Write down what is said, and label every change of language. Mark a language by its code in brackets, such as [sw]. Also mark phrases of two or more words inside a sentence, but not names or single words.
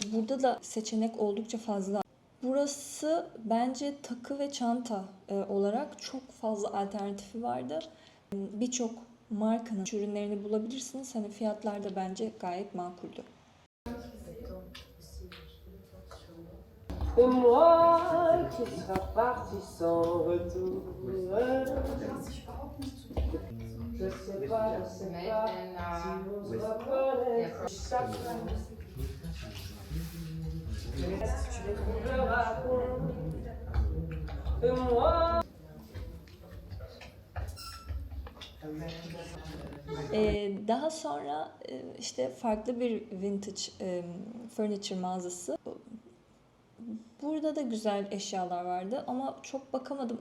[tr] Burada da seçenek oldukça fazla. Burası bence takı ve çanta olarak çok fazla alternatifi vardı. Birçok markanın ürünlerini bulabilirsiniz. Hani fiyatlar da bence gayet makuldü. [fr] De moi qui sera parti sans retour. Je sais pas si on se reconnaît chaque fois. Je raconte de moi. [tr] Daha sonra işte farklı bir [en] vintage furniture [tr] mağazası. Burada da güzel eşyalar vardı ama çok bakamadım.